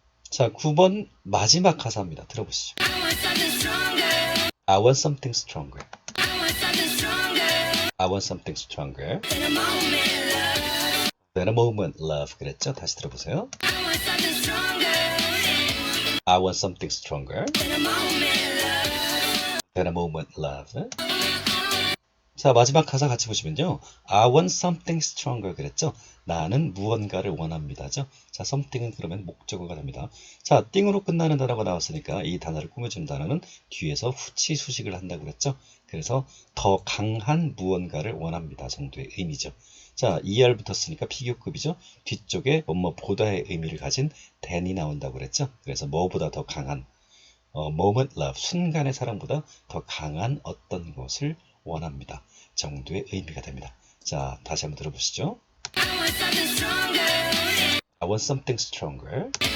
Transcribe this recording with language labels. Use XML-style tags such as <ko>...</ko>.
<ko>자, 9번 마지막 가사입니다. 들어보시죠.</ko> <en>I want something stronger. I want something stronger. I want something stronger. I want something stronger. In a moment, love. Than a moment, love.</en> <ko>그랬죠? 다시 들어보세요.</ko> <en>I want something stronger. I want something stronger. In a moment, love. Than a moment, love.</en> <ko>자, 마지막 가사 같이 보시면요.</ko> <en>I want something stronger</en> <ko>그랬죠? 나는 무언가를 원합니다죠? 자, something은 그러면 목적어가 됩니다. 자, 띵으로 끝나는 단어가 나왔으니까 이 단어를 꾸며주는 단어는 뒤에서 후치 수식을 한다고 그랬죠? 그래서 더 강한 무언가를 원합니다 정도의 의미죠. 자, ER 붙었으니까 비교급이죠? 뒤쪽에 뭐보다의 의미를 가진 than이 나온다고 그랬죠? 그래서 뭐보다 더 강한 moment love, 순간의 사랑보다 더 강한 어떤 것을 원합니다 정도의 의미가 됩니다. 자, 다시 한번 들어보시죠.</ko> <en>I want something stronger. I want something stronger</en>